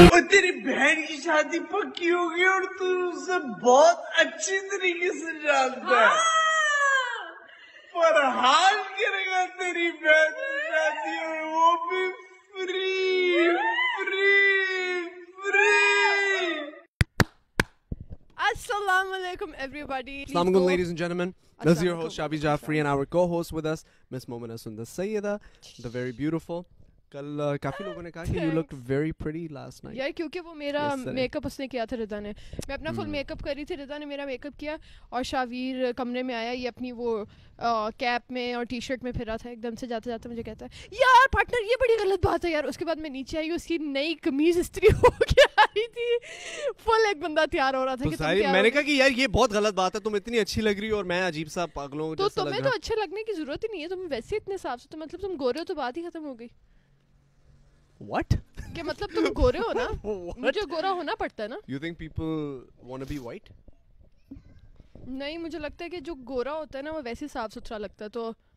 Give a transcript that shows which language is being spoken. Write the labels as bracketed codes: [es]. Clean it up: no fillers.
[hi] तेरी बहन की शादी पक्की होगी और तू उसे बहुत अच्छी तरीके से जानता है। फरहान करेगा तेरी बहन की शादी और वो भी free free free. [en] Assalamu alaikum everybody. Assalamu alaikum ladies and gentlemen. This is your host Shabi Jafri and our co-host with us Miss Momina Sundar Sayyida, the very beautiful. [hi] कल काफी लोगों ने कहा कि [en] you looked very pretty last night. [hi] यार क्योंकि वो मेरा मेकअप उसने किया था रिदा ने। मैं अपना फुल मेकअप कर रही थी, रिदा ने मेरा मेकअप किया और शावीर कमरे में आया, ये अपनी वो कैप में और टी शर्ट में फिरा था। एकदम से जाते जाते मुझे कहता है यार पार्टनर ये बड़ी गलत बात है यार। उसके बाद मैं नीचे आई, उसकी नई कमीज इस्त्री हो के आ रही थी। फुल एक बंदा तैयार हो रहा था कि मैंने कहा कि यार ये बहुत गलत बात है, तुम इतनी अच्छी लग रही हो और मैं अजीब सा पागलों तो तुम्हें तो अच्छे लगने की जरूरत ही नहीं है, तुम वैसे इतने साफ सुथरे, मतलब तुम गोरे हो तो बात ही खत्म हो गई। [en] What? [hi] क्या मतलब तुम गोरे हो ना? मुझे गोरा होना पड़ता है ना? [en] You think people want to be white? [hi] नहीं, मुझे लगता है कि जो गोरा होता है ना वो वैसे साफ सुथरा लगता है। तो